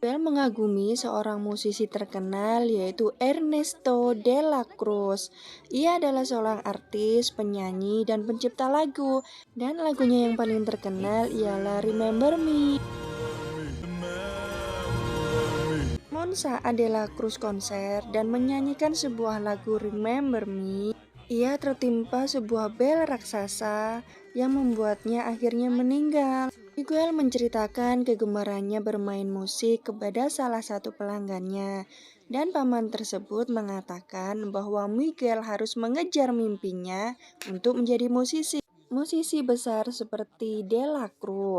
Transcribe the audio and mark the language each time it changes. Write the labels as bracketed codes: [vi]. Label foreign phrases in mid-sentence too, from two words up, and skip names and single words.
[id] Miguel mengagumi seorang musisi terkenal yaitu Ernesto de la Cruz. Ia adalah seorang artis, penyanyi, dan pencipta lagu. Dan lagunya yang paling terkenal ialah Remember Me. Namun saat de la Cruz konser dan menyanyikan sebuah lagu Remember Me, ia tertimpa sebuah bel raksasa yang membuatnya akhirnya meninggal. Miguel menceritakan kegemarannya bermain musik kepada salah satu pelanggannya, dan paman tersebut mengatakan bahwa Miguel harus mengejar mimpinya untuk menjadi musisi besar seperti De La Cruz.